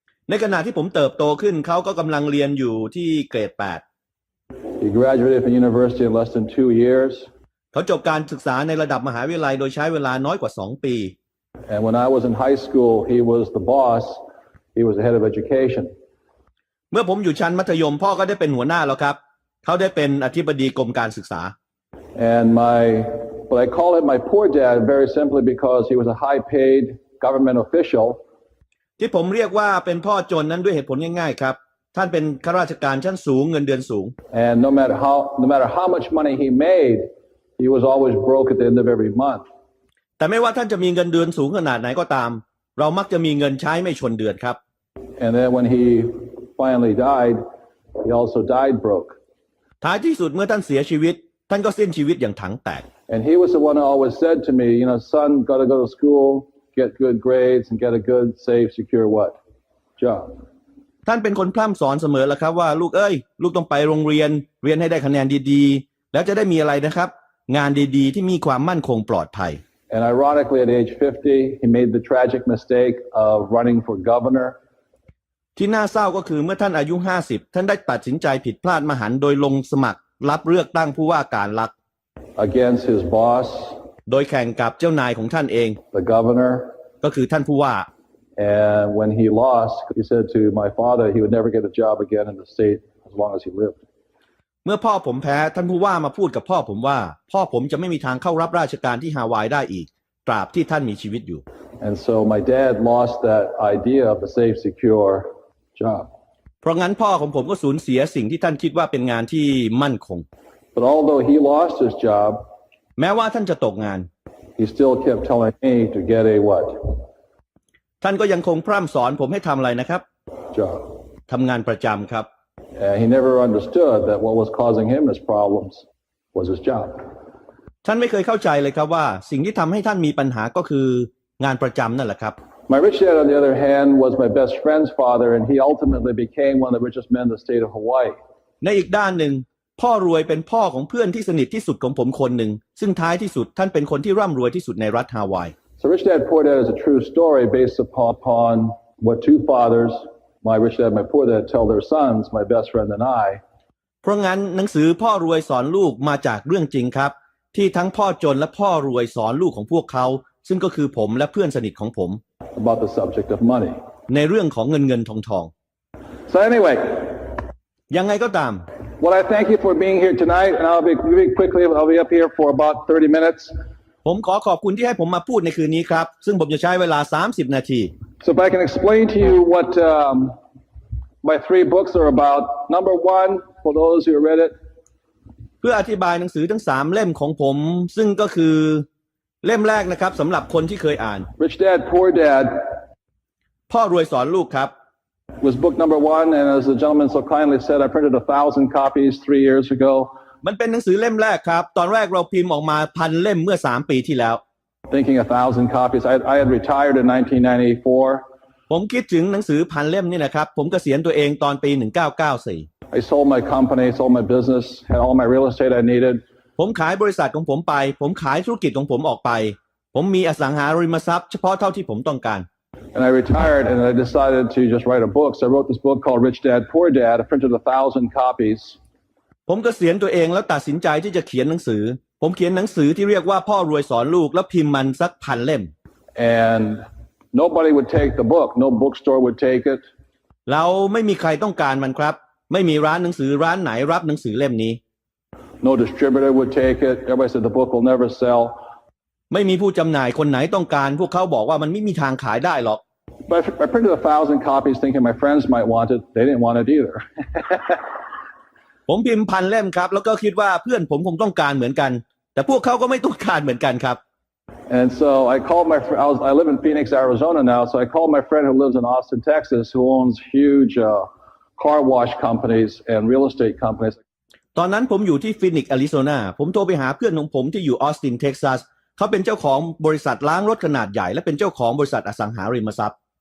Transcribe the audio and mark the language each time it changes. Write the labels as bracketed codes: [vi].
[th] ในขณะที่ผมเติบโตขึ้นเขาก็กำลังเรียนอยู่ที่เกรด [en] He graduated from university in less than 2 years. [th] 8เขาจบการศึกษาในระดับมหาวิทยาลัยโดยใช้เวลาน้อยกว่า2 ปี [en] And when I was in high school, he was the boss. He was the head of education. [th] เมื่อผมอยู่ชั้นมัธยมพ่อก็ได้เป็นหัวหน้าแล้วครับเขาได้เป็นอธิบดีกรมการศึกษา [en] And but I call him my poor dad very simply because he was a high-paid government official. [th] ที่ผมเรียกว่าเป็นพ่อจนนั้นด้วยเหตุผลง่ายๆครับท่านเป็นข้าราชการชั้นสูงเงินเดือนสูง [en] And no matter how much money he made, he was always broke at the end of every month. [th] แต่ไม่ว่าท่านจะมีเงินเดือนสูงขนาดไหนก็ตามเรามักจะมีเงินใช้ไม่ชนเดือนครับ [en] And then when he finally died, he also died broke. [th] ท้ายที่สุดเมื่อท่านเสียชีวิตท่านก็สิ้นชีวิตอย่างถังแตก [en] And he was the one who always said to me, son, got to go to school, get good grades, and get a good, safe, secure what? Job. [th] ท่านเป็นคนพร่ำสอนเสมอแล้วครับว่าลูกเอ้ยลูกต้องไปโรงเรียนเรียนให้ได้คะแนนดีๆแล้วจะได้มีอะไรนะครับงานดีๆที่มีความมั่นคงปลอดภัย [en] And ironically, at age 50, he made the tragic mistake of running for governor. [th] ที่น่าเศร้าก็คือเมื่อท่านอายุ50ท่านได้ตัดสินใจผิดพลาดมหันต์โดยลงสมัครรับเลือกตั้งผู้ว่าการรัฐ [en] Against his boss, [th] โดยแข่งกับเจ้านายของท่านเอง [en] the governor. [th] ก็คือท่านผู้ว่า [en] And when he lost, he said to my father he would never get a job again in the state as long as he lived. [th] เมื่อพ่อผมแพ้ท่านผู้ว่ามาพูดกับพ่อผมว่าพ่อผมจะไม่มีทางเข้ารับราชการที่ฮาวายได้อีกตราบที่ท่านมีชีวิตอยู่ [en] And so my dad lost that idea of the safe, secure job. [th] เพราะงั้นพ่อของผมก็สูญเสียสิ่งที่ท่านคิดว่าเป็นงานที่มั่นคง [en] But although he lost his job, [th] แม้ว่าท่านจะตกงาน [en] he still kept telling me to get a what? [th] ท่านก็ยังคงพร่ำสอนผมให้ทำอะไรนะครับ [en] Job. [th] ทำงานประจำครับ [en] He never understood that what was causing him his problems was his job. [th] ท่านไม่เคยเข้าใจเลยครับว่าสิ่งที่ทำให้ท่านมีปัญหาก็คืองานประจำนั่นแหละครับ [en] My rich dad, on the other hand, was my best friend's father, and he ultimately became one of the richest men in the state of Hawaii. [th] ในอีกด้านหนึ่งพ่อรวยเป็นพ่อของเพื่อนที่สนิทที่สุดของผมคนหนึ่งซึ่งท้ายที่สุดท่านเป็นคนที่ร่ำรวยที่สุดในรัฐฮาวาย [en] So Rich Dad Poor Dad is a true story based upon what two fathers, my rich dad and my poor dad, tell their sons, my best friend and I. [th] เพราะงั้นหนังสือพ่อรวยสอนลูกมาจากเรื่องจริงครับที่ทั้งพ่อจนและพ่อรวยสอนลูกของพวกเขาซึ่งก็คือผมและเพื่อนสนิทของผม [en] About the subject of money. [th] ในเรื่องของเงินทอง [en] So anyway, [th] ยังไงก็ตาม [en] well, I thank you for being here tonight, and I'll be up here for about 30 minutes. [th] ผมขอขอบคุณที่ให้ผมมาพูดในคืนนี้ครับซึ่งผมจะใช้เวลา30 นาที [en] So if I can explain to you what my 3 books are about. Number 1, for those who read it, [th] เพื่ออธิบายหนังสือทั้ง3เล่มของผมซึ่งก็คือเล่มแรกนะครับสำหรับคนที่เคยอ่าน [en] Rich Dad, Poor Dad, [th] พ่อรวยสอนลูกครับ [en] was book number 1, and as the gentleman so kindly said, I printed 1,000 copies 3 years ago. [th] มันเป็นหนังสือเล่มแรกครับตอนแรกเราพิมพ์ออกมา1,000 เล่มเมื่อ3 ปีที่แล้ว [en] Thinking 1,000 copies. I had retired in 1994. [th] ผมคิดถึงหนังสือ1,000 เล่มนี่นะครับผมเกษียณตัวเองตอนปี 1994 [en] I sold my company, sold my business, had all my real estate I needed. [th] ผมขายบริษัทของผมไปผมขายธุรกิจของผมออกไปผมมีอสังหาริมทรัพย์เฉพาะเท่าที่ผมต้องการ [en] And I retired and I decided to just write a book. So I wrote this book called Rich Dad, Poor Dad. I printed 1,000 copies. [th] ผมเกษียณตัวเองแล้วตัดสินใจที่จะเขียนหนังสือผมเขียนหนังสือที่เรียกว่าพ่อรวยสอนลูกแล้วพิมพ์มันสัก1,000 เล่ม [en] And nobody would take the book. No bookstore would take it. [th] เราไม่มีใครต้องการมันครับไม่มีร้านหนังสือร้านไหนรับหนังสือเล่มนี้ [en] No distributor would take it. Everybody said the book will never sell. [th] ไม่มีผู้จำหน่ายคนไหนต้องการพวกเขาบอกว่ามันไม่มีทางขายได้หรอก [en] But I printed 1,000 copies thinking my friends might want it. They didn't want it either. [th] ผมพิมพ์1,000 เล่มครับแล้วก็คิดว่าเพื่อนผมคงต้องการเหมือนกันแต่พวกเขาก็ไม่ต้องการเหมือนกันครับ [en] And so I called I live in Phoenix, Arizona now. So I called my friend who lives in Austin, Texas, who owns huge car wash companies and real estate companies. [th] ตอนนั้นผมอยู่ที่ฟินิกซ์แอริโซนาผมโทรไปหาเพื่อนของผมที่อยู่ออสตินเท็กซัสเขาเป็นเจ้าของบริษัทล้างรถขนาดใหญ่และเป็นเจ้าของบริษัทอสังหาริมทรัพย์